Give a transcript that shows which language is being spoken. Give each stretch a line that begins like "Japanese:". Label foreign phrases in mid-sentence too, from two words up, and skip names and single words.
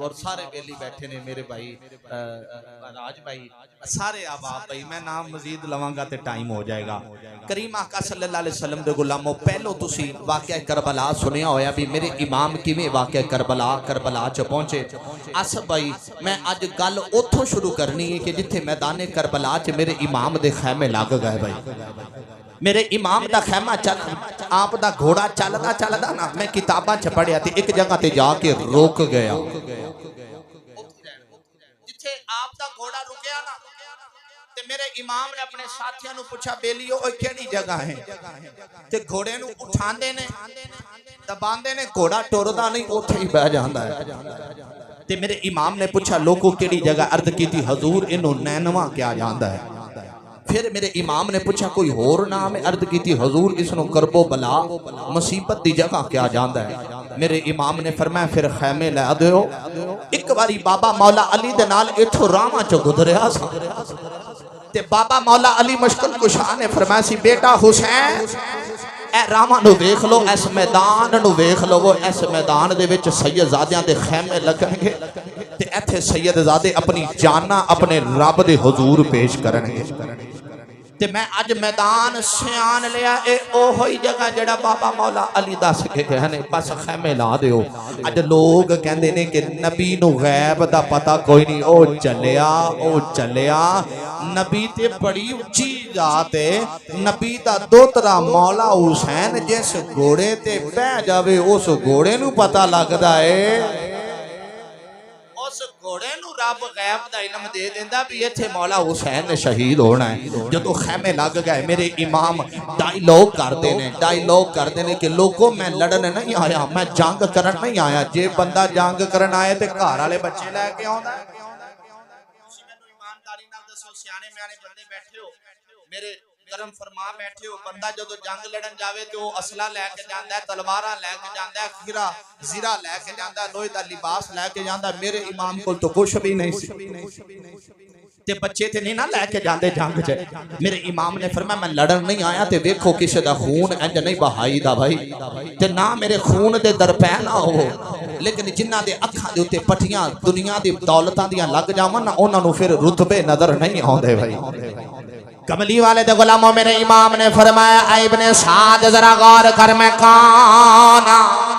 Punjabi: اور سارے بیلی بیٹھے نے میرے بھائی راج بھائی سارے احباب بھائی میں نام مزید لواں گا تے ٹائم ہو جائے گا کریم آقا
Arabic: صلی اللہ علیہ وسلم
Punjabi: دے غلاموں پہلو تسی واقعہ کربلا سنیا ہویا بھی میرے امام کیویں واقعہ کربلا چ پہنچے آصف بھائی میں اج گل اوتھوں شروع کرنی ہے کہ جتھے میدان کربلا چ میرے امام دے خیمے لگ گئے بھائی میرے امام دا خیمہ چل آپ دا گھوڑا چلدا نا میں کتاباں چ پڑھیا تھی ایک جگہ تے جا کے روک گیا جتھے آپ دا گھوڑا رکیا نا تے میرے امام نے اپنے ساتھیاں نو پوچھا بیلیو اوہ کیڑی جگہ ہے تے گھوڑے نو اٹھاندے نے دباندے نے گھوڑا ٹردا نہیں اوتھے ہی بیٹھ جاندا ہے تے میرے امام نے پوچھا لوگوں کیڑی جگہ عرض کی تھی حضور انہوں نینوا کیا جاندا ہے پھر میرے امام نے پوچھا کوئی اور نام ہے عرض کی تھی حضور اس نو کرب و بلا مصیبت دی جگہ کیا جاندا ہے میرے امام نے فرمایا پھر خیمے لے دیو ایک باری بابا مولا علی دے نال ایتھوں راواں چ گزریا سا تے بابا مولا علی مشکل کشا نے فرمایا سی بیٹا حسین اے راواں نو ویکھ لو اس میدان نو ویکھ لو وہ اس میدان دے وچ سید زادیاں دے خیمے لگن گے تے ایتھے سید زادے اپنی جاناں اپنے رب دے حضور پیش کرن گے تے میں اج میدان سیان لیا اے اوہی جگہ جڑا بابا مولا علی دس کے گئے نے بس خیمے لا دیو اج لوگ کہندے نے کہ نبی نو غیب دا پتہ کوئی نہیں او چلیا نبی تے بڑی اونچی ذات ہے نبی دا دوترا مولا حسین جس گھوڑے تے بیٹھ جاوے اس گھوڑے نو پتہ لگدا ہے اس گھوڑے نو رب غیب دا علم دے دیندا بھی ایتھے مولا حسین نے شہید ہونا ہے جدوں خیمے لگ گئے میرے امام ڈائیلاگ کردے نے کہ لوگوں میں لڑن نہیں آیا میں جنگ کرن نہیں آیا جے بندہ جنگ کرن آئے تے گھر والے بچے لے کے آوندا ہے تسی مینوں ایمانداری نال دسو سیانے میانے بندے بیٹھے ہو میرے کرم فرما بیٹھے ہو بندہ جدو جنگ لڑن جاوے تو وہ اسلحہ لے کے جاندا ہے تلواراں لے کے جاندا ہے خیرہ زیرہ لے کے جاندا ہے لوہے دا لباس لے کے جاندا ہے میرے امام کول تو کچھ بھی نہیں سی تے بچے تے نہیں نہ لے کے جاندے جنگ چ میرے امام نے فرمایا میں لڑن نہیں آیا تے ویکھو کسے دا خون انج نہیں بہائی دا بھائی تے نہ میرے خون دے درپے نہ ہو لیکن جنہاں دے اکھاں دے اوتے پٹھیاں دنیا دی دولتاں دیاں لگ جاون نہ انہاں نو پھر رتبے نظر نہیں آوندے بھائی کملی والے دے غلاموں میرے امام نے فرمایا اے ابن سعد ذرا غور کر میں کون